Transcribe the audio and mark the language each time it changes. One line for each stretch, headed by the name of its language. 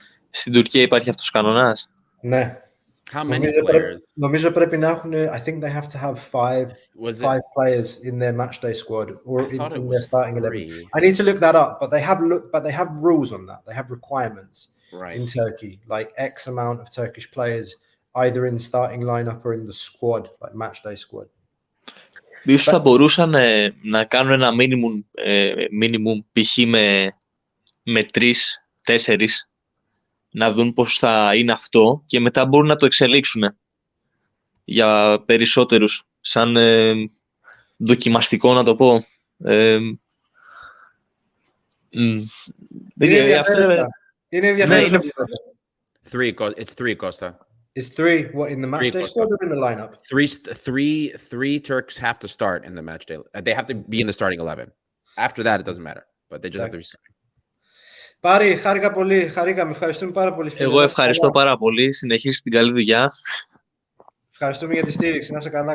Greek: Στην Τουρκία υπάρχει αυτός ο κανονάς? Ναι. Νομίζω πρέπει να έχουν,
English: I think they have to have five players in their matchday squad or in their starting 11. I need to look that up, but they have rules on that. They have requirements in Turkey, like X amount of Turkish players either in the starting lineup or in the squad, like matchday squad.
Greek: Ίσως θα μπορούσαν να κάνουν ένα minimum π.χ. με 3-4 να δουν πώς θα είναι αυτό και μετά μπορούν να το εξελίξουν για περισσότερους, σαν δοκιμαστικό να το πω. Είναι ενδιαφέρον. Είναι ενδιαφέρον.
English: It's three, Costa. It's three. What, in the match day squad or in the lineup? Three Turks have to start in the match day. They have to be in the starting 11. After that, it doesn't matter. But they just have to be starting.
Greek: Πάρη, χάρηκα πολύ. Χαρήκαμε. Ευχαριστούμε πάρα πολύ. Φίλε. Εγώ ευχαριστώ πάρα πολύ. Συνεχίστε την καλή δουλειά. Ευχαριστούμε για τη στήριξη. Να είσαι καλά.